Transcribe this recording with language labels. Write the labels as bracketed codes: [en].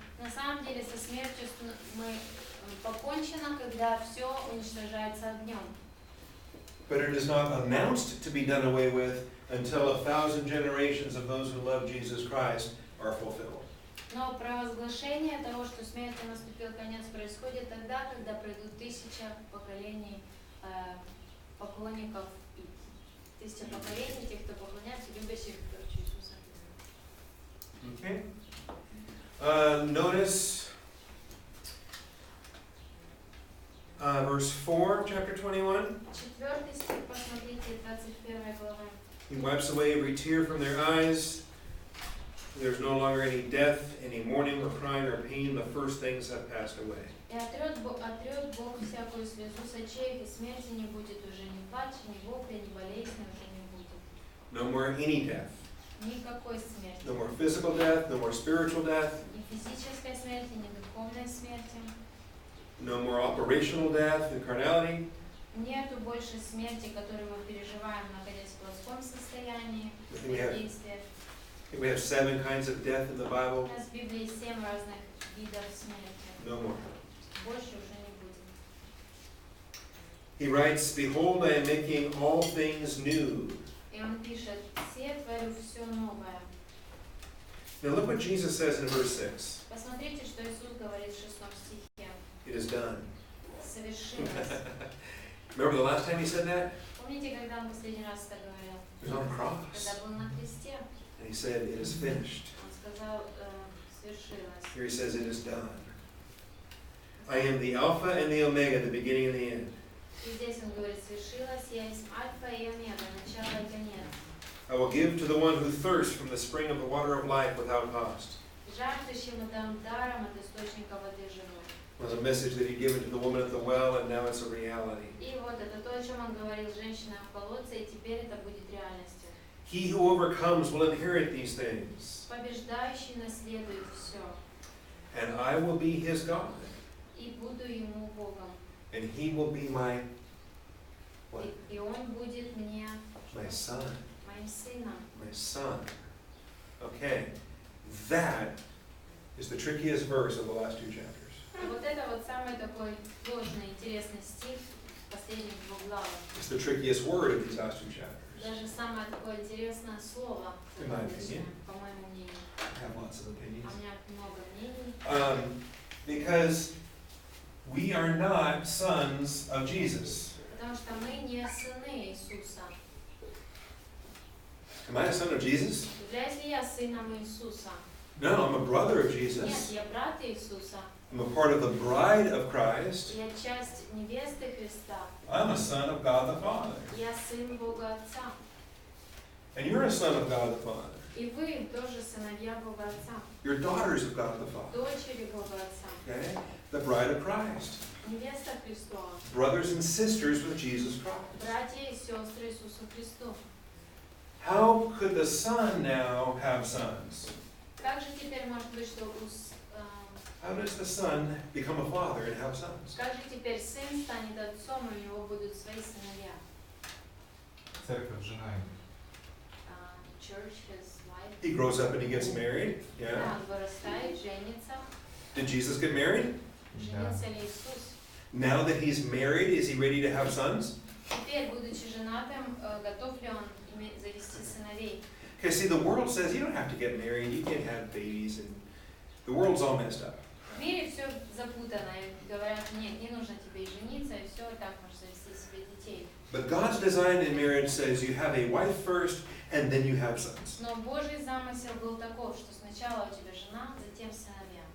[ru] На самом деле со смертью мы покончено, когда все уничтожается огнем. [en] But it is not announced to be done away with until 1,000 generations of those who love Jesus Christ are fulfilled. [ru] Но провозглашение того, что смерти наступил конец, происходит тогда, когда пройдут 1000 поколений поклонников, 1000 поколений тех, кто поклоняется, любящих Иисуса. [en] Okay. Notice verse 4, chapter 21. [ru] 4 стих, посмотрите, 21 глава. [en] He wipes away every tear from their eyes. There's no longer any death, any mourning or crying or pain. The first things have passed away. [ru] И отрет Бог всякую слезу с очей, и смерти не будет уже ни плача, ни вопля, ни болезни уже не будет. [en] No more any death. [ru] Никакой смерти. [en] No more physical death, no more spiritual death. [ru] Ни физической смерти, ни духовной смерти. [en] No more operational death and carnality. [ru] Нету больше смерти, которую мы переживаем, находясь в плотском состоянии, в [en] We [ru] действиях. [en] have 7 kinds of death in the Bible. [ru] У нас в Библии 7 разных видов смерти. [en] No more. [ru] Больше уже не будет. [en] He writes, "Behold, I am making all things new." [ru] И он пишет: «Все творю все новое». [en] Now look what Jesus says in verse 6. [ru] Посмотрите, что Иисус говорит в 6 стихе. [en] It is done. [ru] Совершилось. [en] Remember the last time he said that? [ru] Помните, когда он последний раз это говорил? [en] He was on the cross. [ru] Когда был на кресте, [en] And he said, "It is finished." [ru] он сказал: «Свершилось». [en] Here he says, "It is done. I am the Alpha and the Omega, the beginning and the end." [ru] И здесь он говорит: «Свершилось, я есть Альфа и Омега, начало и конец. [en] I will give to the one who thirsts from the spring of the water of life without cost." [ru] Жаждущему дам даром от источника воды живой». [en] It was a message that he'd given to the woman at the well, and now it's a reality. [ru] И вот это то, о чем он говорил женщинам в колодце, и теперь это будет реальностью. [en] He who overcomes will inherit these things, [ru] Побеждающий наследует все, [en] and I will be his God, [ru] и буду ему Богом. [en] and he will be my what? [ru] И он будет мне [en] My son. [ru] моим сыном. [en] My son. Okay, that is the trickiest verse of the last 2 chapters. [ru] И вот это вот самый такой сложный, интересный стих в последних 2 главах. [en] It's the trickiest word of these last 2 chapters. [ru] Даже самое такое интересное слово, [en] In my opinion. [ru] по моему мнению. [en] I have lots of opinions. [ru] А у меня много мнений. [en] Because we are not sons of Jesus. [ru] Потому что мы не сыны Иисуса. [en] Am I a son of Jesus? [ru] Являюсь ли я сыном Иисуса? [en] No, I'm a brother of [ru] Нет, [en] Jesus. [ru] я брат Иисуса. [en] I'm a part of the bride of Christ. [ru] Я часть невесты Христа. [en] I'm a son of God the Father. [ru] Я сын Бога Отца. [en] And you're a son of God the Father. [ru] И вы тоже сыновья Бога Отца. [en] You're daughters of God the Father. [ru] Дочери Бога Отца. [en] Okay? The bride of Christ. [ru] Невеста Христова. [en] Brothers and sisters with Jesus Christ. [ru] Братья и сестры Иисусу Христу. [en] How could the son now have sons? [ru] Как же теперь может быть, что [en] How does the son become a father and have sons? [ru] как же теперь сын станет отцом, и у него будут свои сыновья? Церковь, жена его. [en] Church, his wife. He grows up and he gets married. [ru] Да, [en] Yeah. [ru] он вырастает, женится. [en] Did Jesus get married? [ru] Женится ли Иисус? [en] Now that he's married, is he ready to have sons? [ru] Теперь, будучи женатым, готов ли он завести сыновей? [en] Okay, see, the world says you don't have to get married, you can't have babies, and the world's all messed up. [ru] В мире все запутано, и говорят, нет, не нужно тебе и жениться, и все, и так можешь завести себе детей. [en] But God's design in marriage says you have a wife first, and then you have sons. [ru] Но Божий замысел был таков, что сначала у тебя жена, затем сыновья.